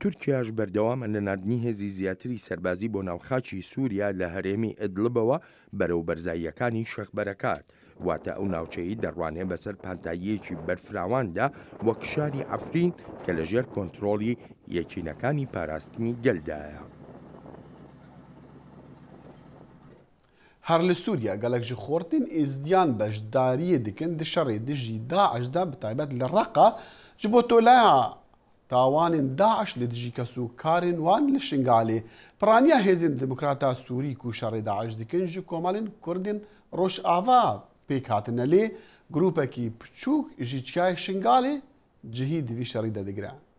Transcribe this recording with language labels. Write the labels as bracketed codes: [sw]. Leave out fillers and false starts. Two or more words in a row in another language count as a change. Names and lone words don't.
[ckb] تورکیاش بەردەوامە لە نردنی هێزی زیاتری سەربازی بۆ ناوخاچی سووریا لە هەرێمی ئیدلبەوە بەرەو بەرزاییەکانی شەخبەرەکات واتە ئەو ناوچەی دەڕوانێ بەسەر پانتاییەکی بەرفراواندا وەک شاری عەفرین کە لەژێر کۆنتڕۆڵی یەکینەکانی پاراستنی گەلدایە. هەر لە سووریا [ku] گەلک ji xortên êzdiyan beşdariyê dikin di şerê dijî Daişda bi taybet li Reqa ji bo tolaya tawanên Daeş li dijî kesûkarên wan li Şingalê. Piraniya hêzên Demokrata Sûrî ku şerê Daeş dikin ji komalên Kurdên Rojava pêk hatine lê grûpekî piçûk ji çiyayê Şingalê cihî di vî şerî de digire.